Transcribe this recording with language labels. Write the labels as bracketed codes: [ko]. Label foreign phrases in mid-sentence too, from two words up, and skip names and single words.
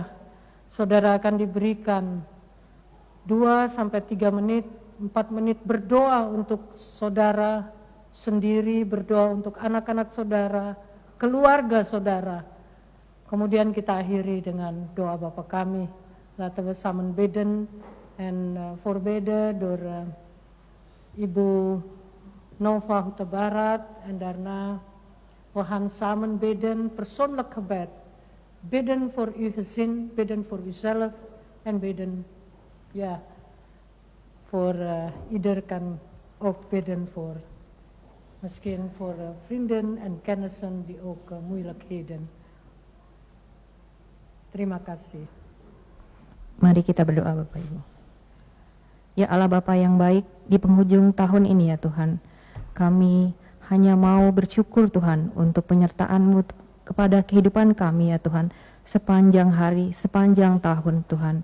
[id] Saudara akan diberikan 2-3 menit, 4 menit berdoa untuk saudara sendiri, berdoa untuk anak-anak saudara, keluarga saudara. Kemudian kita akhiri dengan doa Bapa kami. [nl] Laten we samen bidden en voorbidden door Ibu Nova Huta Barat en daarna we gaan samen bidden, persoonlijk gebed. Bidden voor uw gezin, bidden voor uzelf en bidden, ja, voor ieder kan ook bidden voor, misschien voor vrienden en kennissen die ook moeilijkheden. [id] Terima kasih. Mari kita berdoa Bapak Ibu. Ya Allah Bapa yang baik, di penghujung tahun ini ya Tuhan, kami hanya mau bersyukur Tuhan untuk penyertaan-Mu kepada kehidupan kami ya Tuhan, sepanjang hari, sepanjang tahun Tuhan.